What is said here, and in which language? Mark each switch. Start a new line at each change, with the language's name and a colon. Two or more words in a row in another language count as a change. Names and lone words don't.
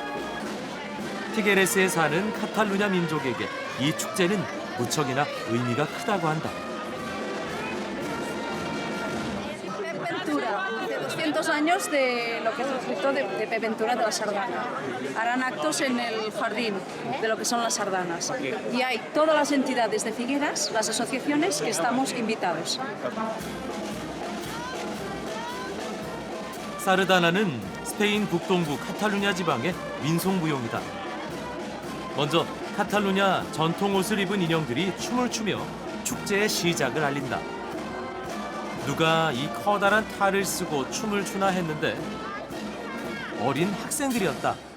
Korean: 피게레스에 사는 카탈루냐 민족에게 이 축제는 무척이나 의미가 크다고 한다.
Spanish: años de lo que es el circuito de Ventura de la Sardana. Harán actos en el jardín de lo que son las sardanas. Y hay todas las entidades de Figueras, las asociaciones, que estamos invitados.
Korean: 사르다나는 스페인 북동부 카탈루냐 지방의 민속무용이다. 먼저 카탈루냐 전통 옷을 입은 인형들이 춤을 추며 축제의 시작을 알린다. 누가 이 커다란 탈을 쓰고 춤을 추나 했는데 어린 학생들이었다.